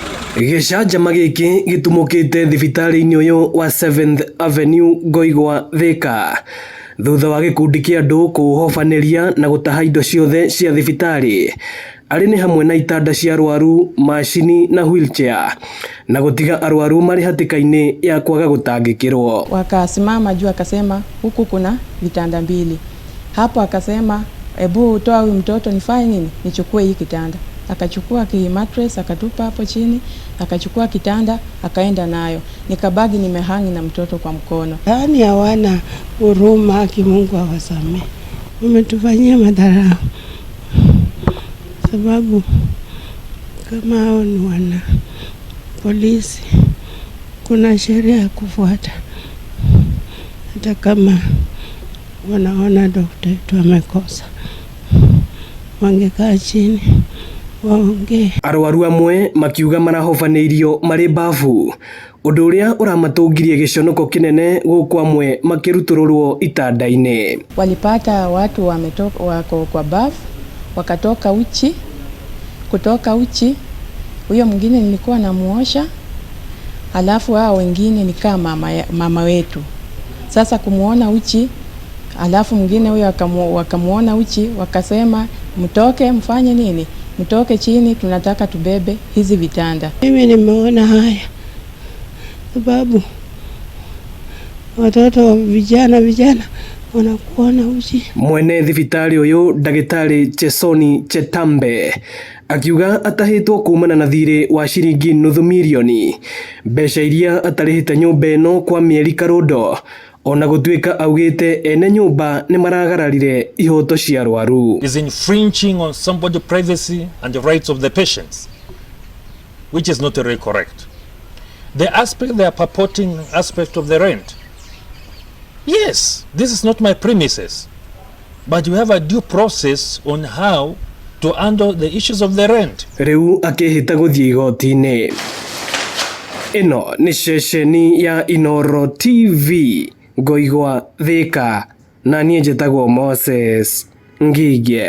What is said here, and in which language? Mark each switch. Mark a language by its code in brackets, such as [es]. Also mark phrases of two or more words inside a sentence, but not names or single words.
[ki] Gĩcanjama gĩkĩ gĩtumũkĩte thibitarĩ-inĩ ũyũ wa 7th Avenue Ngoigwa Thika thutha wa gĩkundi kĩa andũ kũhobanĩria na gũtaha indo ciothe cia thibitarĩ arĩ nĩ hamwe na itanda cia arwaru, macini na wheelchair na gũtiga arwaru marĩ hatĩka-inĩ ya kwaga gũtangĩkĩrwo. [sw] Wakasimama juu akasema huku kuna vitanda mbili. Hapo akasema ebu toa huyu mtoto nifanye nini? Nichukue hii kitanda. Akachukua mattress akatupa hapo chini, akachukua kitanda akaenda nayo. Nikabagi nimehangi na mtoto kwa mkono. Yaani hawana huruma, haki Mungu awasamehe. Umetufanyia madharau. Sababu kama hao ni wana polisi, kuna sheria ya kufuata. Hata kama wanaona daktari wetu amekosa, wangekaa chini waongee. [ki] Arwaru amwe makiuga marahobanĩirio marĩ mbafu, ũndũ ũrĩa ũramatũngirie gĩconoko kĩnene gũkũ amwe makĩrutũrũrwo itanda-inĩ. [sw] Walipata watu wako kwa bafu, wakatoka uchi, kutoka uchi. Huyo mwingine nilikuwa namuosha, alafu hao wengine ni kama mama wetu. Sasa kumuona uchi, alafu mwingine huyo wakamuona uchi, wakasema mtoke mfanye nini? Mtoke chini, tunataka tubebe hizi vitanda. Mimi nimeona haya sababu watoto vijana wanakuona uchi. [ki] Mwene thibitarĩ ũyũ ndagĩtarĩ Chesoni Chetambe akiuga atahĩtwo kumana na thirĩ wa ciringi nuthu mirioni, mbeca iria atarĩhĩte nyũmba ĩno kwa mĩeri karũndo, ona gũtuĩka augĩte ene nyũmba nĩ maragararire ihoto cia arwaru. [en] Is infringing on somebody's privacy and the rights of the patients, which is not really correct. The aspect they are purporting aspect of the rent. Yes, this is not my premises, but you have a due process on how to handle the issues of the rent. [ki] Rĩu akĩhĩta gũthiĩ igoti-inĩ. Ĩno nĩ ceceni ya Inooro TV, Ngoigwa Thika, na niĩ njĩtagwo Moses Ngigĩ.